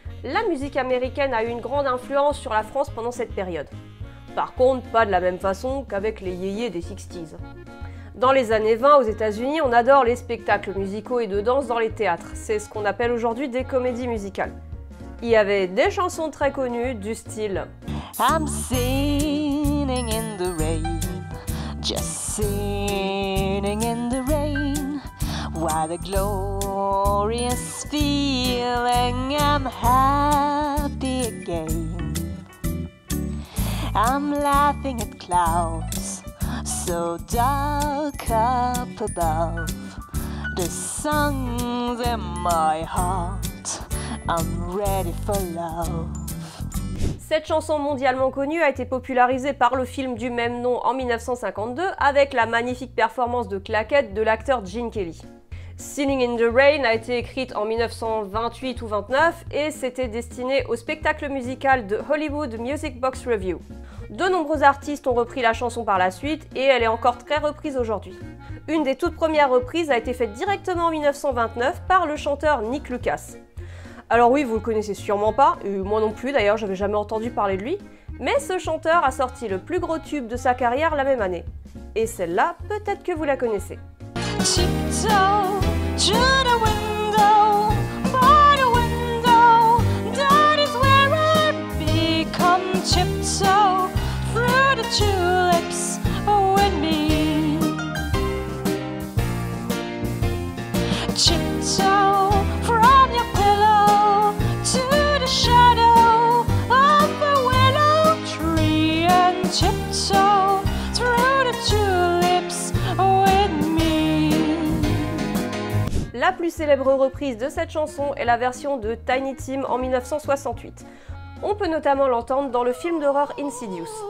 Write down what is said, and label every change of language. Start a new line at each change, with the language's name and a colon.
French: La musique américaine a eu une grande influence sur la France pendant cette période. Par contre, pas de la même façon qu'avec les yéyés des 60s. Dans les années 20, aux États-Unis, on adore les spectacles musicaux et de danse dans les théâtres. C'est ce qu'on appelle aujourd'hui des comédies musicales. Il y avait des chansons très connues du style
English: I'm sitting in the rain, just sitting in the rain. What a glorious feeling, I'm happy again. I'm laughing at clouds so dark up above. The sun's in my heart, I'm ready for love.
French: Cette chanson mondialement connue a été popularisée par le film du même nom en 1952 avec la magnifique performance de claquettes de l'acteur Gene Kelly. Singing in the Rain a été écrite en 1928 ou 29 et c'était destiné au spectacle musical de Hollywood Music Box Revue. De nombreux artistes ont repris la chanson par la suite et elle est encore très reprise aujourd'hui. Une des toutes premières reprises a été faite directement en 1929 par le chanteur Nick Lucas. Alors oui, vous le connaissez sûrement pas, moi non plus d'ailleurs, j'avais jamais entendu parler de lui, mais ce chanteur a sorti le plus gros tube de sa carrière la même année. Et celle-là, peut-être que vous la connaissez.
English: Tiptoe to the window, by the window, that is where I become. Tiptoe through the tulips with me. Tiptoe from your pillow to the shadow of a willow tree, and tiptoe through the tulips with me.
French: La plus célèbre reprise de cette chanson est la version de Tiny Tim en 1968. On peut notamment l'entendre dans le film d'horreur Insidious.